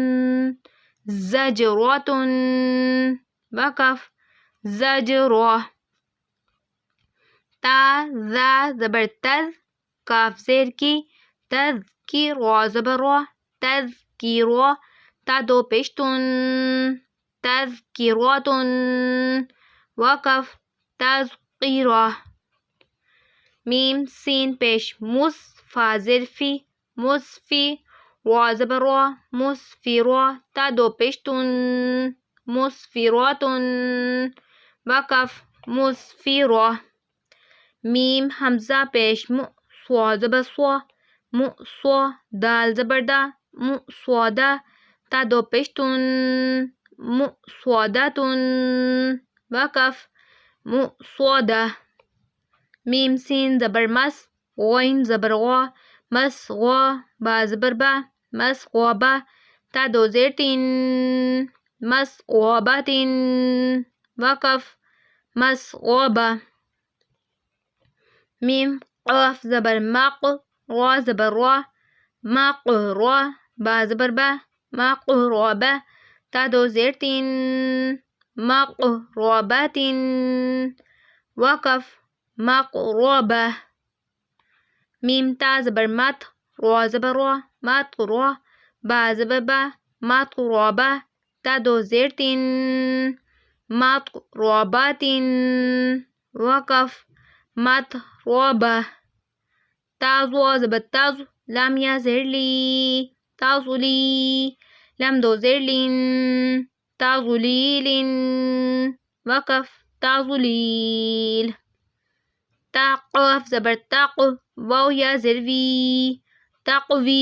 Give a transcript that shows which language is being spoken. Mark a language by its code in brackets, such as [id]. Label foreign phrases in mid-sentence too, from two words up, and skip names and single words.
[ur] زجراتن، وقف، زجرا، تا ذا زبر تز، کاف زیر کی، تذکی، را زبر را، تذکیرا، تا دو پیشتن، تذکیراتن، وقف، تذکیرا، میم سین پیش مس، فا زیر فی، مصفی، را زبر را، مصفرا، تا دو پیشتن، مصفراتن، وقف، مصفرا، میم حمزہ پیش مو، سوا زبر سوا، مؤسوا، دال زبر دا، مؤسودا، تا دو پیشتن، مؤسوداتن، وقف، مؤسودا، میم سین زبر مس، غین زبر غا، مس غا، با زبر با، مس غابا، تا دو زیر تین، مس غاباتن، وقف، مس غابا، میم قاف زبر مق، غا زبر را، مق را، با زبر با، مق رابا، تا دو زیر تین، مق راباتن، وقف، مقربہ. میم تا زبر مت، را زبر را، مقرا، با زبر با، مقربہ. تا دو زیر تین، مقربۃ. وقف مقربہ. تا زوا زبر تز، لام یا زیر لی، تزلی. لام دو زیر لین، تزلیل. وقف تزلیل. تا قاف زبر تق، واو یا زیر وی، تقوی.